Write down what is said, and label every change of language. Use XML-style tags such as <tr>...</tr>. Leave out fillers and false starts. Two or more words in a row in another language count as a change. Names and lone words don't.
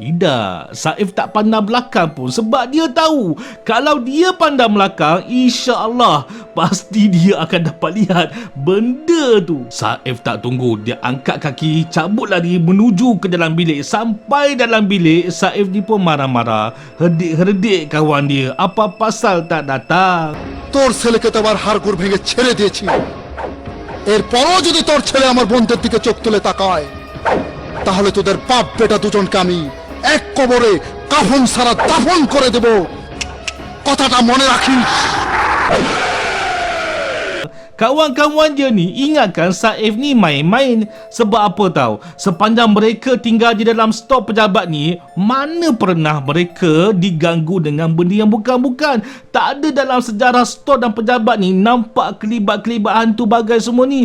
<ms>Tidak, Saif tak pandang belakang pun sebab dia tahu kalau dia pandang belakang,</ms> <ar>إن شاء الله</ar> <ms>pasti dia akan dapat lihat benda tu. Saif tak tunggu, dia angkat kaki, cabut lari menuju ke dalam bilik. Sampai dalam bilik, Saif ni pun marah-marah, herdik-herdik kawan dia, apa pasal tak datang.</ms> <bn>তোর ছেলেকে তো আবার হাড়গোড় ভেঙে ছেড়ে দিয়েছি, এরপরও যদি তোর ছেলে আমার বোনদের দিকে চোখ তুলে তাকায় তাহলে তোদের বাপ বেটা দুজনকে আমি এক কবরে কাফন ছাড়া দাফন করে দেব, কথাটা মনে রাখিস।</bn> <ms>Kawan-kawan dia ni ingatkan Saif ni main-main. Sebab apa tahu? Sepanjang mereka tinggal di dalam stor pejabat ni, mana pernah mereka diganggu dengan benda yang bukan-bukan. Tak ada dalam sejarah stor dan pejabat ni nampak kelibat-kelibat hantu bagai semua ni.</ms>